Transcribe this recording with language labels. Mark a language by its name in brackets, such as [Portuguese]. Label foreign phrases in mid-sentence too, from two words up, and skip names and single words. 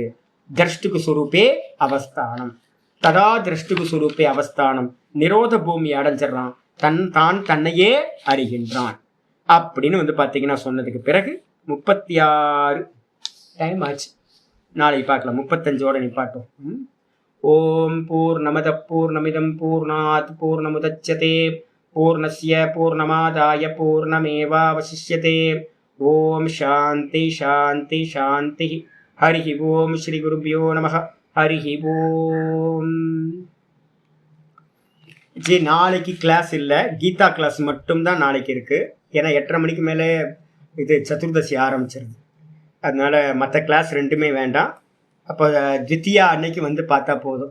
[Sanskrit] द्रष्टुः स्वरूपे अवस्थानम्, तदा द्रष्टुः स्वरूपे अवस्थानम्, [Tamil] நிரோத பூமி அடைஞ்சிடறான். தான் தன்னையே அறிகின்றான் அப்படின்னு வந்து பாத்தீங்கன்னா சொன்னதுக்கு பிறகு 36 டைம் ஆச்சு. நாளைக்கு பார்க்கலாம். 35ஓட நிப்பாட்டும். [Sanskrit] ॐ पूर्णमदः पूर्णमिदं पूर्णात् पूर्णमुदच्यते पूर्णस्य पूर्णमादाय पूर्णमेवावशिष्यते. ॐ शान्ति शान्ति शान्ति. हरि ॐ श्री गुरुभ्यो नमः. हरि ॐ. [Tamil] ஜி நாளைக்கு கிளாஸ் இல்லை, கீதா கிளாஸ் மட்டும்தான் நாளைக்கு இருக்கு. ஏன்னா 8:30 மணிக்கு மேலே இது சதுர்தசி ஆரம்பிச்சிருது. அதனால மற்ற கிளாஸ் ரெண்டுமே வேண்டாம். அப்போ தித்தியா அன்னைக்கு வந்து பார்த்தா போதும்.